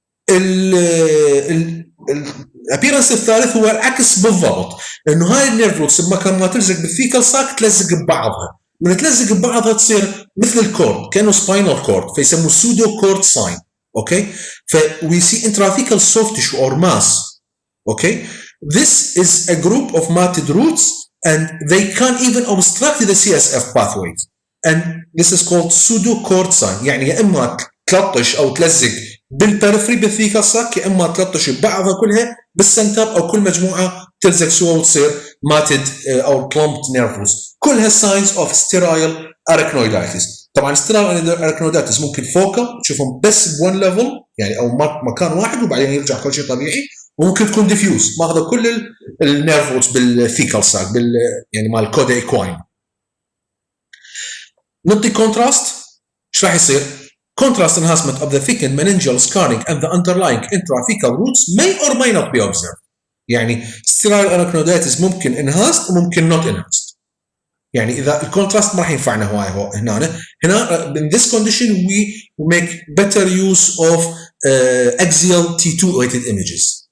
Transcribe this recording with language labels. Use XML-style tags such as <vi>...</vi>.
<ar>الابيرنس الثالث هو العكس بالضبط، انه هاي النيرف روتس بمكان ما تلزق بالثيكال ساك تلزق ببعضها، من تلزق ببعضها تصير مثل الكورد كانه سباينال كورد، فيسموه سودو كورد ساين. اوكي.</ar> <en>فوي سي intrathecal soft tissue or mass. Okay, this is a group of matted roots and they can even obstruct the CSF pathways, and this is called pseudo-cord sign.</en> <ar>يعني يا اما تلطش او تلزق بالبريفري بالثيكال ساك، يا اما تلطش ببعضها كلها بالسنتر، او كل مجموعه تلزق سوا وتصير ماتد او clumped nerve roots.</ar> <en>كلها signs of sterile arachnoiditis.</en> <ar>طبعا sterile arachnoiditis ممكن فوكال تشوفهم بس بون ليفل يعني او مكان واحد وبعدين يرجع كل شيء طبيعي، وممكن تكون ديفيوز ماخذه كل النيرف روتس بالثيكال ساك يعني مال كودا ايكواين. نعطي كونتراست ايش راح يصير؟</ar> <en>Contrast enhancement of the thickened meningeal scarring and the underlying intrathecal roots may or may not be observed. يعني sterile arachnoiditis ممكن enhanced وممكن not enhanced.</en> <ar>يعني إذا الكونتراست ما راح ينفعنا هواي هنا</ar> <en>in this condition we make better use of axial T2 weighted images.</en>